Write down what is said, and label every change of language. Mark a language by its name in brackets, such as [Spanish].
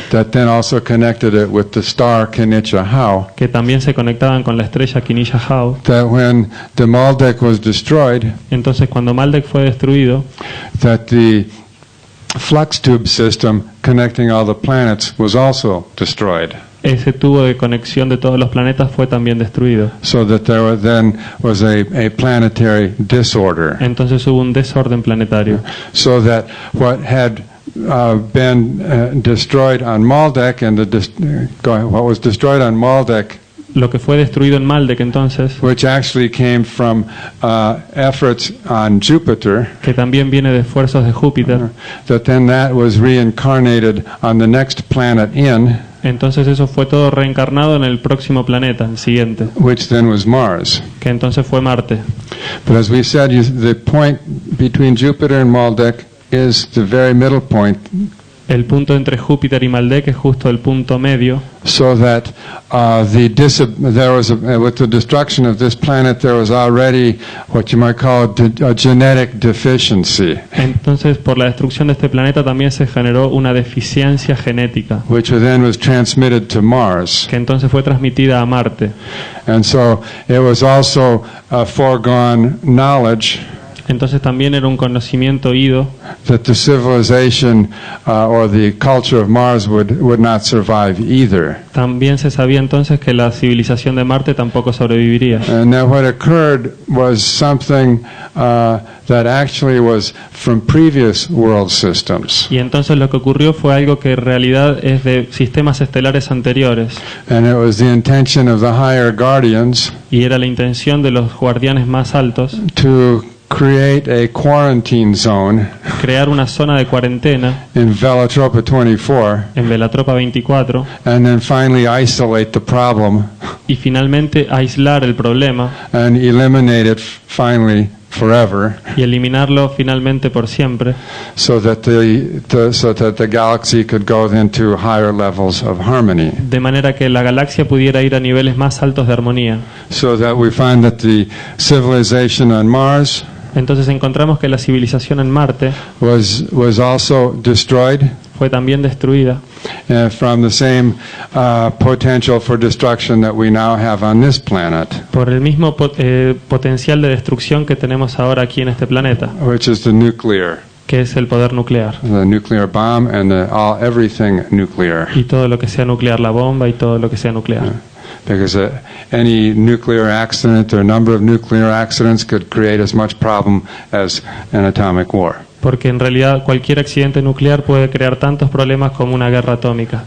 [English] that then also connected it with the star Kinichahau, [Spanish] que también se conectaban con la estrella Kinishahau. [English] that when the Maldek was destroyed, [Spanish] Entonces cuando Maldek fue destruido, [English] that the flux tube system connecting all the planets was also destroyed, [Spanish] ese tubo de conexión de todos los planetas fue también destruido. [English] so that there then was a planetary disorder, [Spanish] Entonces hubo un desorden planetario. [English] so that what had been destroyed on Maldek and what was destroyed on Maldek, [Spanish] Lo que fue destruido en Maldek entonces, [English] which actually came from efforts on Jupiter, [Spanish] que también viene de esfuerzos de Júpiter, [English] that then that was reincarnated on the next planet in, [Spanish] entonces eso fue todo reencarnado en el próximo planeta, el siguiente, [English] which then was Mars. [Spanish] que entonces fue Marte. [English] But as we said, the point between Jupiter and Maldek is the very middle point, [Spanish] El punto entre Júpiter y Maldek es justo el punto medio, [English] so that with the destruction of this planet, there was already what you might call a genetic deficiency, [Spanish] entonces por la destrucción de este planeta también se generó una deficiencia genética, [English] which then was transmitted to Mars. [Spanish] que entonces fue transmitida a Marte. [English] And so it was also a foregone knowledge [Spanish] Entonces también era un conocimiento ido [English] that the civilization or the culture of Mars would not survive either. [Spanish] También se sabía entonces que la civilización de Marte tampoco sobreviviría. [English] And that what occurred was something that actually was from previous world systems. [Spanish] Y entonces lo que ocurrió fue algo que en realidad es de sistemas estelares anteriores. [English] And it was the intention of the higher guardians [Spanish] Y era la intención de los guardianes más altos [English] to create a quarantine zone [Spanish] crear una zona de cuarentena [English] in Velatropa 24, [Spanish] en Velatropa 24 [English] and then finally isolate the problem [Spanish] y finalmente aislar el problema [English] and eliminate it finally forever, [Spanish] y eliminarlo finalmente por siempre, [English] so that the galaxy could go then to higher levels of harmony. [Spanish] de manera que la galaxia pudiera ir a niveles más altos de armonía. [English] So that we find that the civilization on Mars [Spanish] Entonces encontramos que la civilización en Marte [English] was also destroyed, [Spanish] fue también destruida [English] from the same potential for destruction that we now have on this planet, [Spanish] por el mismo potencial de destrucción que tenemos ahora aquí en este planeta, [English] which is the nuclear, [Spanish] que es el poder nuclear. [English] the nuclear bomb and everything nuclear. [Spanish] Y todo lo que sea nuclear, la bomba y todo lo que sea nuclear. [English] Because any nuclear accident or number of nuclear accidents could create as much problem as an atomic war. [Spanish] Porque en realidad cualquier accidente nuclear puede crear tantos problemas como una guerra atómica.